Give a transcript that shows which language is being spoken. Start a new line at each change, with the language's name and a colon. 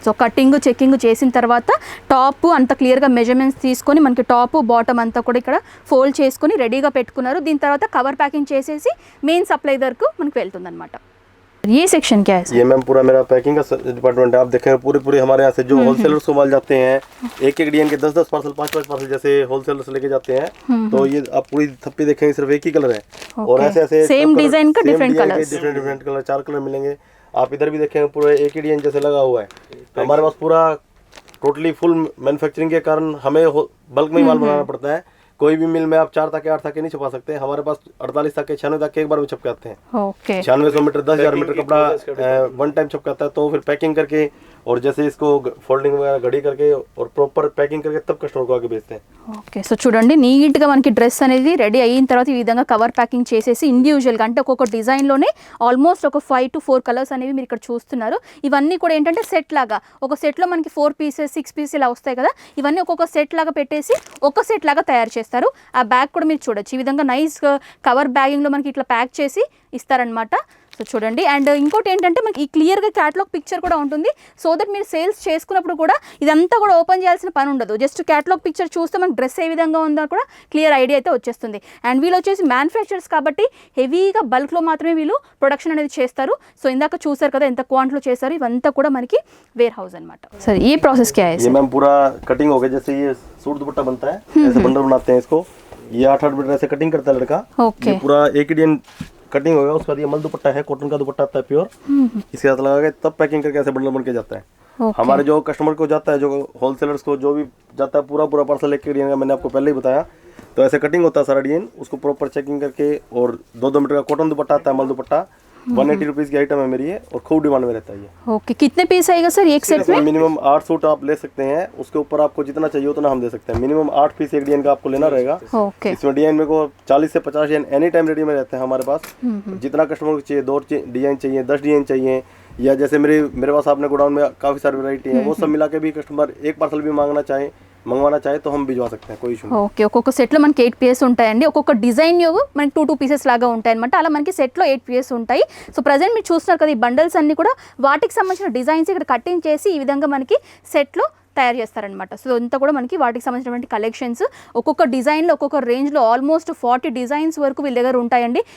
Telugu: So cutting checking చేసిన తర్వాత top అంత క్లియర్గా మెజర్మెంట్స్ తీసుకొని మనకి టాప్ బాటమ్ అంతా కూడా ఇక్కడ ఫోల్డ్ చేసుకొని రెడీగా పెట్టుకున్నారు. దీని తర్వాత కవర్ ప్యాకింగ్ చేసేసి మెయిన్ సప్లై వరకు మనకి వెళ్తుంది అనమాట.
Hindi: ये सेक्शन क्या है? ये मैम पूरा मेरा पैकिंग का डिपार्टमेंट है। आप देखेंगे पूरे हमारे यहाँ से जो होलसेलर्स को माल जाते हैं एक डिजाइन के 10-10 पार्सल 5-5 पार्सल जैसे होलसेलर्स लेके जाते हैं, तो ये आप पूरी थप्पी देखेंगे सिर्फ एक ही कलर है और ऐसे सेम डिजाइन का डिफरेंट कलर 4 कलर मिलेंगे। आप इधर भी देखेंगे पूरा एक ही डिजाइन जैसे लगा हुआ है। हमारे पास पूरा टोटली फुल मैन्युफैक्चरिंग के कारण हमें बल्क में ही माल बनाना पड़ता है। कोई भी मिल में आप 4 तक 8 तक नहीं छपा सकते। हमारे पास 48 तक 96 तक एक बार में छप के आते हैं। ओके, 9600 मीटर 10,000 मीटर कपड़ा वन टाइम छप के आता है, तो फिर पैकिंग करके और जैसे इसको फोल्डिंग वगैरह घड़ी करके और प्रॉपर पैकिंग करके तब कस्टमर को आगे बेचते हैं।
Telugu: ఓకే, సో చూడండి నీట్గా మనకి డ్రెస్ అనేది రెడీ అయిన తర్వాత ఈ విధంగా కవర్ ప్యాకింగ్ చేసేసి ఇండివిజువల్గా అంటే ఒక్కొక్క డిజైన్లోనే ఆల్మోస్ట్ ఒక 5 to 4 కలర్స్ అనేవి మీరు ఇక్కడ చూస్తున్నారు. ఇవన్నీ కూడా ఏంటంటే సెట్ లాగా ఒక సెట్లో మనకి 4 pieces 6 pieces ఇలా వస్తాయి కదా, ఇవన్నీ ఒక్కొక్క సెట్ లాగా పెట్టేసి ఒక సెట్ లాగా తయారు చేస్తారు. ఆ బ్యాగ్ కూడా మీరు చూడొచ్చు, ఈ విధంగా నైస్ కవర్ బ్యాగింగ్లో మనకి ఇట్లా ప్యాక్ చేసి ఇస్తారనమాట. సో చూడండి, అండ్ ఇంకోటి ఏంటంటే మనకి ఈ క్లియర్గా క్యాటలాగ్ పిక్చర్ కూడా ఉంటుంది. సో దట్ మీరు సేల్స్ చేసుకున్నప్పుడు కూడా ఇదంతా కూడా ఓపెన్ చేయాల్సిన పని ఉండదు. జస్ట్ క్యాటలాగ్ పిక్చర్ చూస్తే మనకి డ్రెస్ ఏ విధంగా ఉందో కూడా క్లియర్ ఐడియా అయితే వచ్చేస్తుంది. అండ్ వీళ్ళు వచ్చేసి మ్యానుఫ్యాక్చరర్స్ కాబట్టి హెవీగా బల్క్లో మాత్రమే వీళ్ళు ప్రొడక్షన్ అనేది చేస్తారు. సో ఇందాక చూసారు కదా ఎంత క్వాంటిటీలో చేస్తారు, ఇవంతా కూడా మనకి వేర్ హౌస్ అనమాట. సరే ఈ ప్రాసెస్
Hindi: क्या है? ये मैम पूरा कटिंग हो गया, जैसे ये सूट दुपट्टा बनता है ऐसे बंडल बनाते हैं इसको। ये 8-8 मीटर ऐसे कटिंग करता है लड़का। ओके, ये पूरा एक ही डिजाइन कटिंग होगा। उसके बाद ये मल दुपट्टा है, कॉटन का दुपट्टा आता है प्योर, इसके साथ लगा के तब पैकिंग करके ऐसे बंडल बन के जाता है। हमारे जो कस्टमर को जाता है, जो होलसेलर्स को जो भी जाता है, पूरा पार्सल एक डिजाइन का मैंने आपको पहले ही बताया। तो ऐसे कटिंग होता है सारा डिजाइन, उसको प्रॉपर चेकिंग करके और 2-2 मीटर का कॉटन दुपट्टा आता है, मल दुपट्टा 180 रुपीज़ की आइटम है मेरी ये, और खूब डिमांड में रहता है ये। ओके, कितने पीस आएगा सर एक सेट में? मिनिमम 8 सूट आप ले सकते हैं, उसके ऊपर आपको जितना चाहिए उतना हम दे सकते हैं। मिनिमम 8 पीस एक डिजाइन का आपको लेना रहेगा। ओके, इसमें डिजाइन में को 40 से 50 डिजाइन एनी टाइम रेडी में रहते हैं हमारे पास। जितना कस्टमर को चाहिए, 2 डिजाइन चाहिए, 10 डिजाइन चाहिए, या जैसे मेरे पास आपने गोडाउन में काफ़ी सारी वैरायटी है, वो सब मिला के भी कस्टमर एक पार्सल भी मंगवाना चाहे तो हम भिजवा सकते हैं, कोई इशू नहीं।
Telugu: ఓకే, ఒక్కొక్క సెట్లో మనకి 8 pieces ఉంటాయండి. ఒక్కొక్క డిజైన్ మనకి 2 pieces లాగా ఉంటాయి అనమాట. అలా మనకి సెట్లో 8 pieces ఉంటాయి. సో ప్రజెంట్ మీరు చూస్తున్నారు కదా, ఈ బండల్స్ అన్ని కూడా వాటికి సంబంధించిన డిజైన్స్ ఇక్కడ కటింగ్ చేసి ఈ విధంగా మనకి సెట్లో తయారు చేస్తారనమాట. సో అంతా కూడా మనకి వాటికి సంబంధించినటువంటి కలెక్షన్స్ ఒక్కొక్క డిజైన్లో ఒక్కొక్క రేంజ్లో ఆల్మోస్ట్ 40 డిజైన్స్ వరకు వీళ్ళ దగ్గర ఉంటాయండి.